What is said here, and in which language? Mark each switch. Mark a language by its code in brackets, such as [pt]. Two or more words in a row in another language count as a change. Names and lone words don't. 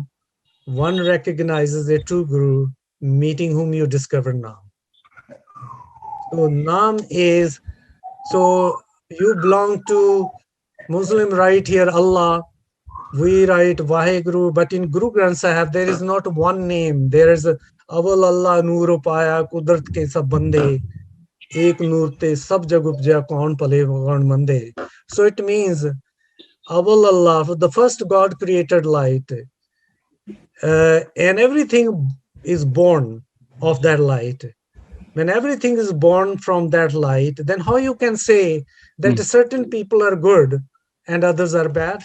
[en] One recognizes a true Guru, meeting whom you discover Naam. So Naam is, so you belong to Muslim right here, Allah. We write Vaheguru, but in Guru Granth Sahib, there is not one name. [pa] There is ਅਵਲ ਅੱਲ੍ਹਾ ਨੂਰ ਪਾਇਆ ਕੁਦਰਤ ਕੇ ਸਭ ਬੰਦੇ. ਏਕ ਨੂਰ ਤੇ ਸਭ ਜਗ ਉਪਜਾ ਕੌਣ ਭਲੇ ਕੌਣ ਮੰਦੇ. [en] So it means [pa] ਅਵਲ ਅੱਲ੍ਹਾ, [en] the first God created light, and everything is born of that light. When everything is born from that light, then how you can say that certain people are good and others are bad?